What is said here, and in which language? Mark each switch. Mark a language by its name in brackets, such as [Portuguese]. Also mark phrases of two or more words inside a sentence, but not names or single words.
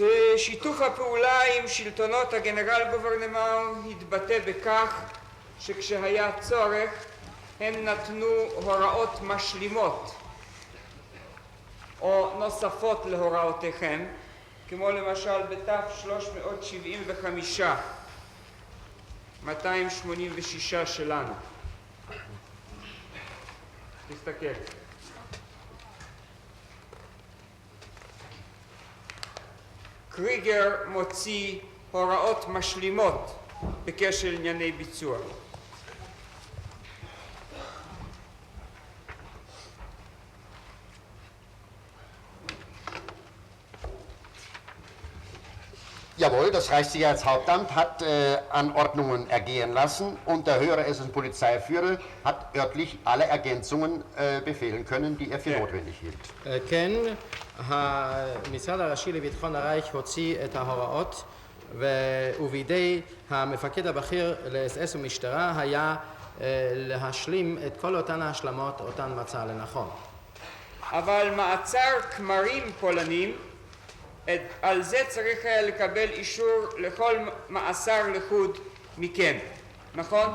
[Hebrew] שיתוף הפעולה עם שלטונות הגנרל גוברנמנט התבטא בכך שכשהיה צורך הם נתנו הוראות משלימות או נוספות להוראותיכם, כמו למשל בתף 375, 286 שלנו. תסתכל. קריגר מוציא הוראות משלימות בקשר לענייני ביצוע. [German] Jawohl, das Reichssicherheitshauptamt hat Anordnungen ergehen lassen und der höhere SS-Polizeiführer hat örtlich alle Ergänzungen befehlen können, die er für notwendig hielt. [Hebrew] כן, המשרד הראשי לביטחון הרייך הוציא את ההוראות ובידי המפקד הבכיר לאס-אס ומשטרה היה להשלים את כל אותן ההשלמות אותן מצא לנכון. אבל מעצר כמרים פולנים, על זה צריך היה לקבל אישור לכל מאסר לחוד מכם, נכון?